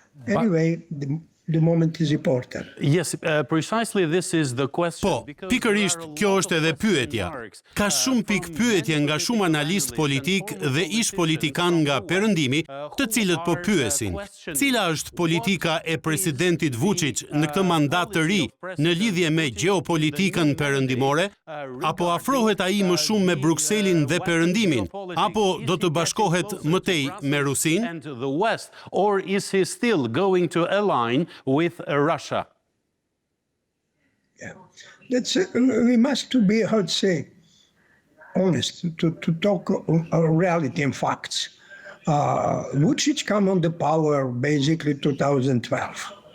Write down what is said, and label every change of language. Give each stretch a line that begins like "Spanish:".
English: Anyway, the moment is important. Yes, precisely this is the question.
Albanian: Po, pikërisht kjo është edhe pyetja. Ka shumë pikë pyetje nga shumë analist politik dhe ish politikan nga perëndimi, të cilët po pyesin. Cila është politika e presidentit Vučić në këtë mandat të ri në lidhje me gjeopolitikën perëndimore? Apo afrohet ai më shumë me Brukselin dhe perëndimin? Apo do të bashkohet më tej me Rusinë?
English: And the West, or is he still going to align with Russia? Yeah. We must to be, how to say, honest, to talk reality and facts. Vučić came on the power basically 2012.